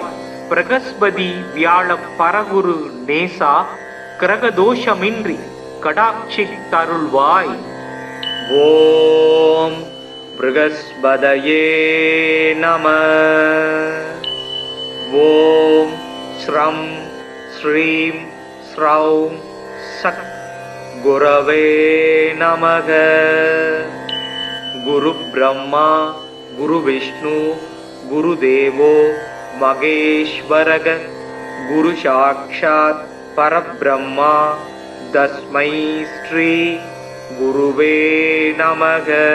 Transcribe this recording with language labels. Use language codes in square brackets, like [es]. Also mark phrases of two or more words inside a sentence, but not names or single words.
[ta] பிரகஸ்பதி வியாழ பரகுரு நேசா கிரகதோஷமின்றி கடாட்சி தருள்வாய்। [sa] ॐ बृहस्पतये नमः। ॐ श्रां श्रीं श्रौं सत् गुरवे नमः। गुरु ब्रह्मा गुरु विष्णु गुरुदेवो महेश्वरः गुरु साक्षात् परब्रह्मा तस्मै श्री गुरुवे नमः।